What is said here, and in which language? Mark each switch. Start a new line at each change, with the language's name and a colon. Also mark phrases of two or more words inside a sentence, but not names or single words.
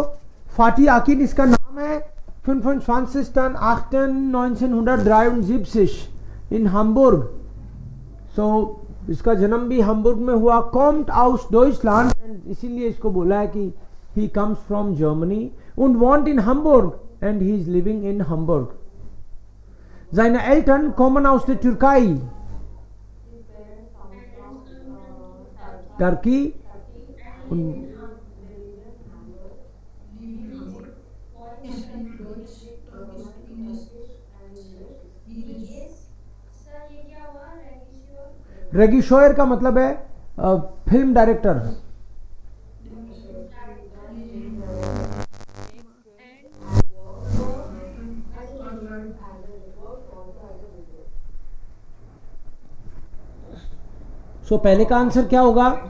Hindi: फाटी आकिन इसका नाम है. 25.8.1973
German: in Hamburg.
Hindi: सो इसका जन्म भी हाम्बुर्ग में हुआ.
German: kommt aus Deutschland,
Hindi: इसीलिए इसको बोला है कि
English: he comes from Germany.
German: und wohnt in Hamburg
English: and he is living in Hamburg.
German: Seine Eltern kommen aus der Türkei.
Hindi: Turkey und रेगिशोयर का मतलब है फिल्म डायरेक्टर. सो पहले का आंसर क्या होगा?